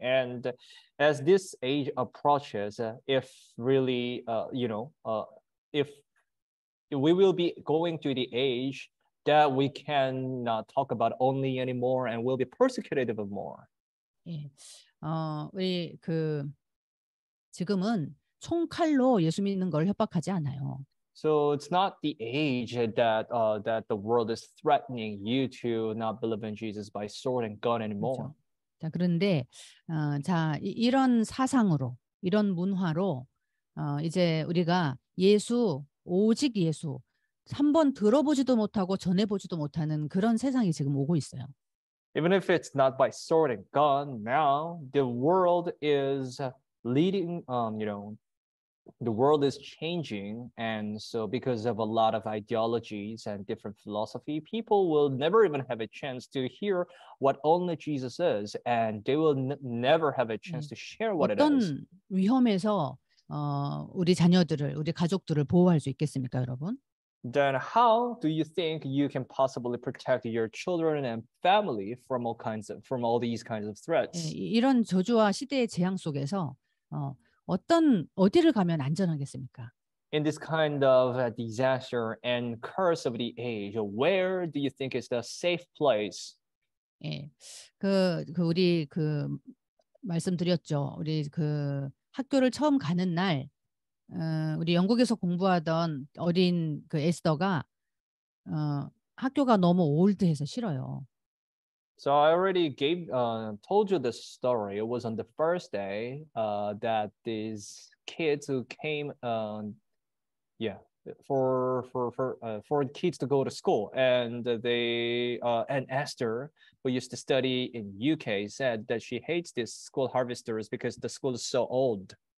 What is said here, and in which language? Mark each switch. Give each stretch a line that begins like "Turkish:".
English: And as this age approaches, if really, if we will be going to the age that we cannot talk about only anymore and will be persecuted even more.
Korean: 예. 우리 지금은 총칼로 예수 믿는 걸 협박하지 않아요.
English: So it's not the age that the world is threatening you to not believe in Jesus by sword and gun anymore.
Korean: 그렇죠. 자, 그런데 이런 사상으로, 이런 문화로 이제 우리가 오직 예수 한번 들어보지도 못하고 전해보지도 못하는 그런 세상이 지금 오고 있어요.
English: Even if it's not by sword and gun, now the world is leading, the world is changing. And so because of a lot of ideologies and different philosophy, people will never even have a chance to hear what only Jesus is. And they will never have a chance to share what it is.
Korean: 어떤 위험에서 우리 자녀들을, 우리 가족들을 보호할 수 있겠습니까, 여러분?
English: Then how do you think you can possibly protect your children and family from all these kinds of threats?
Korean: 이런 저주와 시대의 재앙 속에서 어디를 가면 안전하겠습니까?
English: In this kind of disaster and curse of the age, where do you think is the safe place?
Korean: 예, 우리 말씀드렸죠. 우리 학교를 처음 가는 날, 우리 영국에서 공부하던 어린 에스더가 학교가 너무 올드해서 싫어요.
English: So I already told you this story. It was on the first day that these kids who came, for kids to go to school, and and Esther, who used to study in UK, said that she hates these school harvesters because the school is so old.